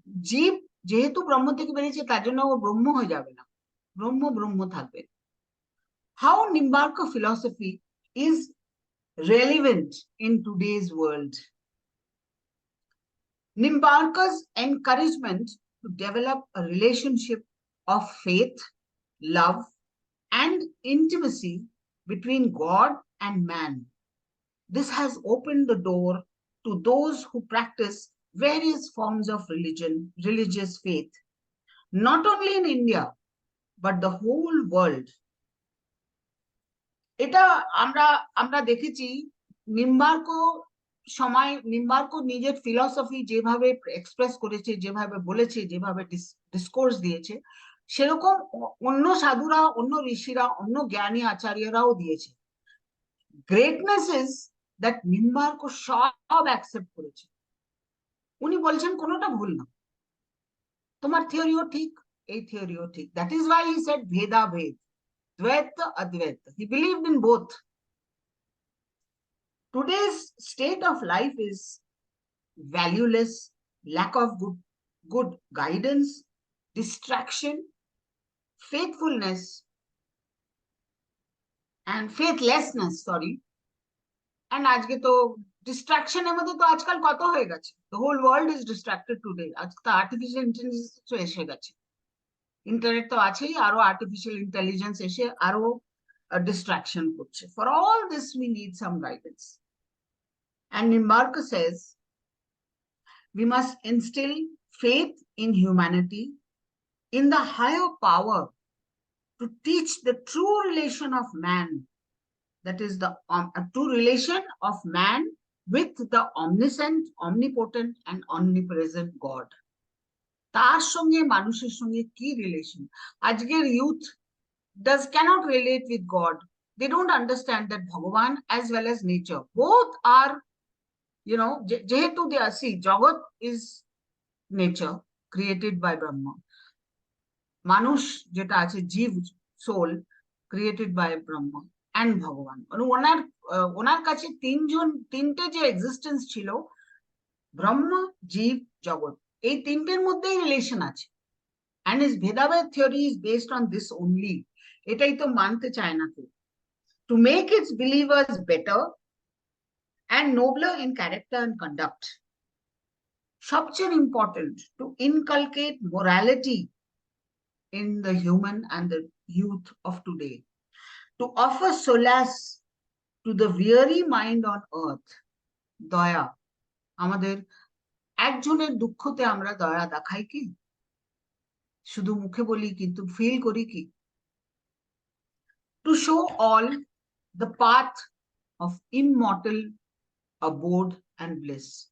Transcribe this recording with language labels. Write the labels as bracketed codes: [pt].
[bn] জীব যেহেতু ব্রহ্ম থেকে বেরিয়েছে তার জন্য ও ব্রহ্ম হয়ে যাবে না, ব্রহ্ম ব্রহ্ম থাকবে। [en] How Nimbarka philosophy is relevant in today's world. Nimbarkar's encouragement to develop a relationship of faith, love, and intimacy between God and man. This has opened the door to those who practice various forms of religion, religious faith, not only in India, but the whole world. [bn] এটা আমরা আমরা দেখেছি নিম্বার্ক নিম্বার্ক নিজের philosophy যেভাবে express করেছে, যেভাবে বলেছে, যেভাবে ডিসকোর্স দিয়েছে, সেরকম অন্য সাধুরা, অন্য ঋষিরা, অন্য জ্ঞানী আচার্যরাও দিয়েছে। [en] Greatness is that Nimbarka সব accept করেছে। [bn] উনি বলছেন কোনোটা ভুল না, তোমার থিওরিও ঠিক, এই থিওরিও ঠিক। [en] That is why he said Bhedabheda, Dvaita, Advaita. He believed in both. Today's state of life is valueless, lack of good guidance, distraction, faithfulness, and faithlessness, sorry. [bn] And আজকে তো distraction এর মধ্যে তো আজকাল কত হয়ে গেছে। [en] The whole world is distracted today. [bn] আজকে তো artificial intelligence তো এসে গেছে। ইন্টারনেট তো আছেই, আরো আর্টিফিশিয়াল ইন্টেলিজেন্স এসে আরো ডিস্ট্রাকশন করছে। [en] For all this we need some guidance. And Nimbarka says, we must instill faith in humanity, in the higher power, to teach the true relation of man, that is the true relation of man with the omniscient, omnipotent, and omnipresent God. [bn] তার সঙ্গে মানুষের সঙ্গে কি relation? আজকের youth [en] cannot relate with God. They don't understand that Bhagavan as well as nature, both are, jehetu they are, see, Jagat is nature created by Brahma. [bn] Manush jeta ache, [en] jeev, soul, created by Brahma and Bhagavan. [bn] ওনার কাছে তিনটে যে existence ছিল, ব্রহ্মা, জীব, জগৎ, এই তিনটের মধ্যেই relation আছে। [en] And his Bhedabhed theory is based on this only. [bn] এটাই তো মানতে চায় না কেউ। [en] To make its believers better and nobler in character and conduct. Shabchen important to inculcate morality in the human and the youth of today. To offer solace to the weary mind on earth. [bn] দয়া, আমাদের একজনের দুঃখতে আমরা দয়া দেখাই কি? শুধু মুখে বলি কিন্তু ফিল করি কি? [en] To show all the path of immortal abode and bliss.